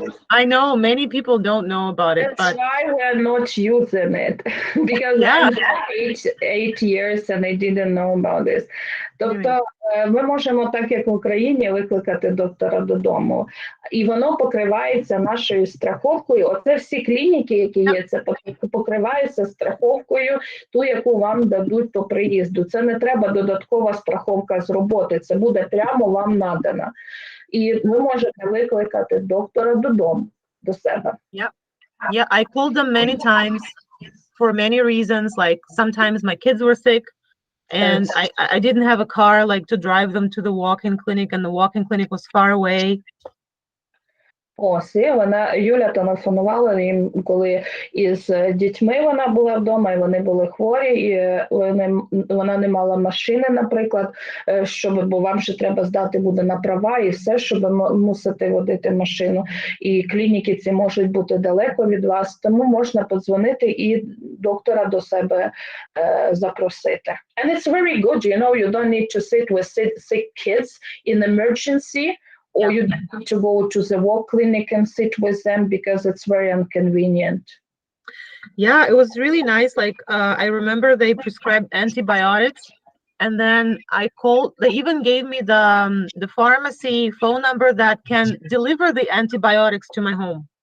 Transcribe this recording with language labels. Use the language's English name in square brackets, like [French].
[English] I know many people don't know about it, That's why we're not using it, because I'm 8 years and I didn't know about this. [Ukrainian] Тобто ми можемо, так як в Україні, викликати доктора додому, і воно покривається нашою страховкою. Оце всі клініки, які є, це покривається страховкою, ту, яку вам дадуть по приїзду. Це не треба додаткова страховка з роботи, це буде прямо вам надана. І ви можете викликати доктора додому, до себе. [English] Yeah, I called them many times for many reasons, like sometimes my kids were sick, and I didn't have a car like to drive them to the walk-in clinic, and the walk-in clinic was far away. [Ukrainian] Ось, Юля телефонувала їм, коли із дітьми вона була вдома, і вони були хворі, і вона не мала машини, наприклад, бо вам ще треба здати буде на права і все, щоб мусити водити машину. І клініки ці можуть бути далеко від вас, тому можна подзвонити і доктора до себе запросити. [English] And it's very good, you don't need to sit with sick kids in emergency, or you don't have to go to the walk clinic and sit with them because it's very inconvenient. Yeah, it was really nice. Like, I remember they prescribed antibiotics, and then I called, they even gave me the pharmacy phone number that can deliver the antibiotics to my home.